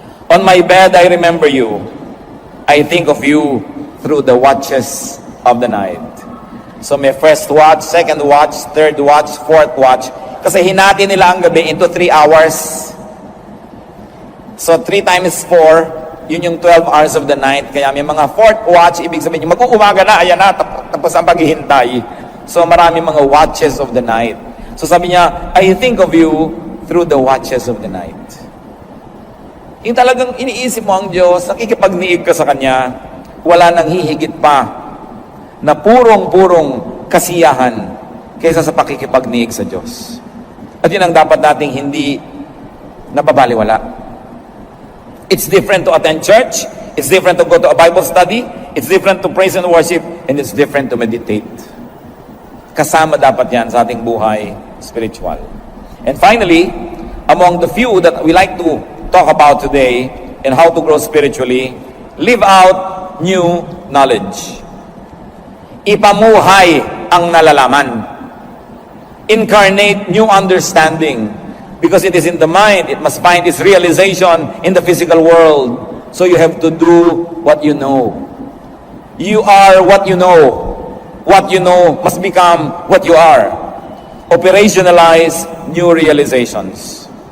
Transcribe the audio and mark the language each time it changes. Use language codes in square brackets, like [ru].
[en] On my bed I remember you. I think of you through the watches of the night. So may first watch, second watch, third watch, fourth watch. [tl] Kasi hinati nila ang gabi [en] into 3 hours. [tl] So 3 times 4, yun yung [en] 12 hours of the night. [tl] Kaya may mga fourth watch, ibig sabihin, mag-uumaga na, ayan na, tapos ang paghihintay. [en] So marami mga watches of the night. So sabi niya, I think of you through the watches of the night. [tl] Yung talagang iniisip mo ang Diyos, nakikipagniig ka sa Kanya, wala nang hihigit pa na purong-purong kasiyahan kaysa sa pakikipagniig sa Diyos. At yun ang dapat nating hindi nababaliwala. [en] It's different to attend church, it's different to go to a Bible study, it's different to praise and worship, and it's different to meditate. [tl] Kasama dapat yan sa ating buhay spiritual. [en] And finally, among the few that we like to talk about today and how to grow spiritually, live out new knowledge. [tl] Ipamuhay ang nalalaman. [en] Incarnate new understanding. Because it is in the mind, it must find its realization in the physical world. So you have to do what you know. You are what you know. What you know must become what you are. Operationalize new realizations.